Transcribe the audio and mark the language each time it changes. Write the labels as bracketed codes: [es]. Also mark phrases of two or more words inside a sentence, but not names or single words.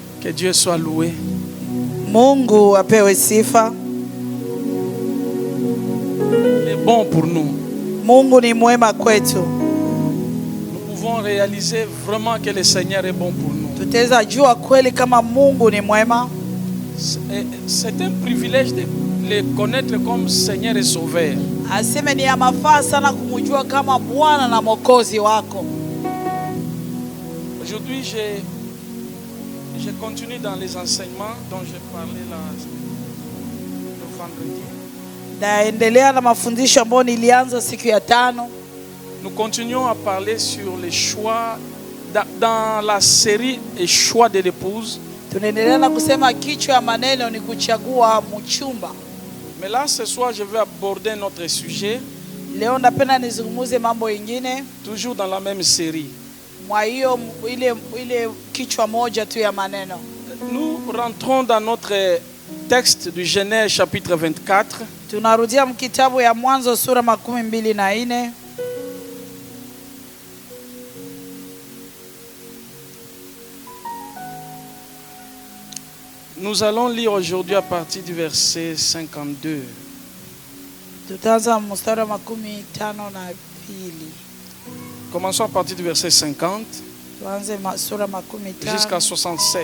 [fr] Que Dieu soit loué. [sw] Mungu apewe sifa. [fr] Il est bon pour nous. [sw] Mungu ni mwema kwetu. [fr] Nous pouvons réaliser vraiment que le Seigneur est bon pour nous. [sw] Tutaweza jua kweli kama Mungu ni mwema. [fr] C'est un privilège de le connaître comme Seigneur et Sauveur. [sw] Aseme ni ya mafaa sana kumjua kama Bwana na Mwokozi wako. [fr] Aujourd'hui, je continue dans les enseignements dont j'ai parlé le vendredi. [sw] Naendelea na mafundisho ambayo nilianza siku ya tano. [fr] Nous continuons à parler sur les choix dans la série Les choix de l'épouse. [sw] Tunaendelea na kusema kichwa ya maneno ni kuchagua mchumba. [fr] Mais là, ce soir, je vais aborder notre sujet. [sw] Leo napenda nizungumuze mambo mengine. [fr] Toujours dans la même série. [sw] Mwa hiyo ile kichwa moja tu ya maneno. [fr] Nous rentrons dans notre texte du Genèse chapitre 24. [sw] Tunarudia mkitabu ya Mwanzo sura 24. [fr] Nous allons lire aujourd'hui à partir du verset 52. [sw] Tutaanza mstari wa 52. [fr] Commençons à partir du verset 50 [sw] Tuanze sura 50 [fr] jusqu'à 67.